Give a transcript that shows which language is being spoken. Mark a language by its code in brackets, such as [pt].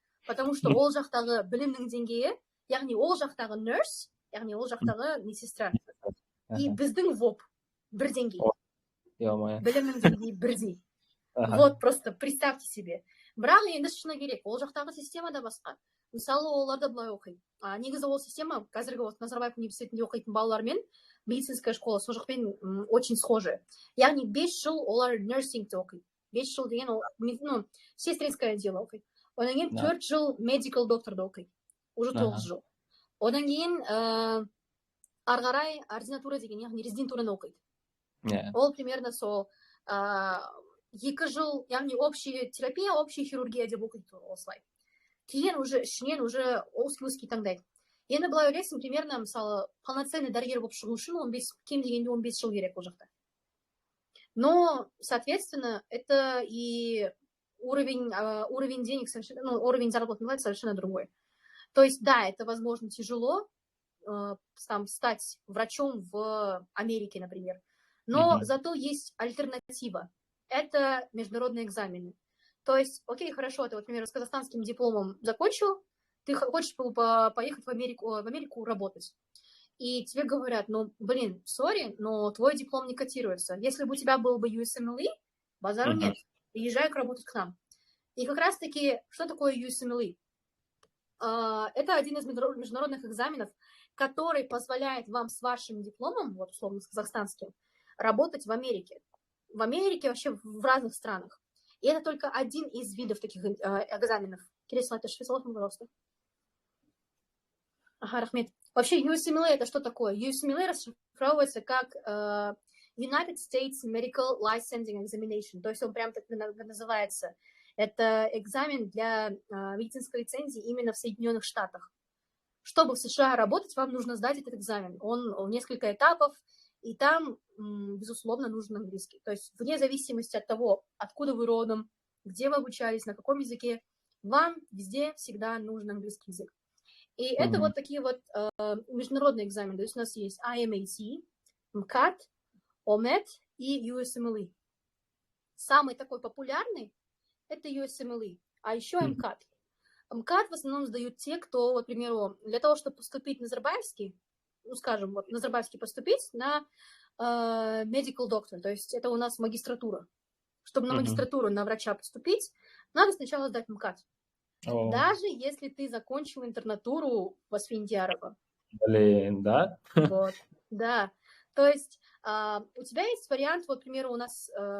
[kk] Потому что ол жақтағы білімнің деңгейі, яғни ол жақтағы nurse, яғни ол жақтағы медсестра. И біздің ВОП бір деңгей. Білімнің деңгейі бірдей. [ru] Вот просто представьте себе. [kk] Бірақ енді шыны керек, ол жақтағы система да басқа. Мысалы оларда былай оқиды. Негізі ол система қазіргі Назарбаев университетінде оқитын балалармен [ru] медицинская школа [kk] сол жақпен [ru] очень схожая. [kk] Яғни 5 жыл олар нерсингте оқиды. 5 жыл деген ол [ru] сестринское дело [kk] оқиды. Одан кейін 4 жыл медикал докторда оқиды. Уже 9 жыл. Одан кейін ары қарай ординатура деген, яғни резидентураны оқиды. Ол примерно сол 2 жыл, яғни [ru] общая терапия, общая хирургия [kk] деп оқиды осылай. Кейін уже ішінен уже узкий таңдайды. Енді былай ойлайсың, примерно мысалы полноценный дәрігер болып шығу үшін кем дегенде 15 жыл керек ол жақта. [ru] Но, соответственно, это и уровень денег совершенно, уровень заработной платы совершенно другой. То есть, да, это, возможно, тяжело там стать врачом в Америке, например. Но зато есть альтернатива. Это международные экзамены. То есть, окей, хорошо, ты, вот, например, с казахстанским дипломом закончил, ты хочешь поехать в Америку работать. И тебе говорят, сори, но твой диплом не котируется. Если бы у тебя был бы USMLE, базару нет, приезжай работать к нам. И как раз-таки, что такое USMLE? Это один из международных экзаменов, который позволяет вам с вашим дипломом, вот условно с казахстанским, работать в Америке. В Америке вообще в разных странах. И это только один из видов таких экзаменов. [kk] Келесі слайд ашып саласың, [ru] пожалуйста. [kk] Рахмет. [ru] Вообще USMLE это что такое? USMLE расшифровывается как United States Medical Licensing Examination. То есть он прям так называется. Это экзамен для медицинской лицензии именно в Соединенных Штатах. Чтобы в США работать, вам нужно сдать этот экзамен. Он несколько этапов, и там, безусловно, нужен английский. То есть вне зависимости от того, откуда вы родом, где вы обучались, на каком языке, вам везде всегда нужен английский язык. И это вот такие вот международные экзамены. То есть у нас есть IMAT, MCAT, OMET и USMLE. Самый такой популярный – это USMLE, а еще MCAT. MCAT в основном сдают те, кто, вот, к примеру, для того, чтобы поступить на Назарбаевский, скажем, вот Назарбаевский поступить на medical doctor, то есть это у нас магистратура. Чтобы на магистратуру на врача поступить, надо сначала сдать МКАТ. Даже если ты закончил интернатуру в Асфендиярова. Блин, да? Вот, да. То есть у тебя есть вариант, вот, к примеру, у нас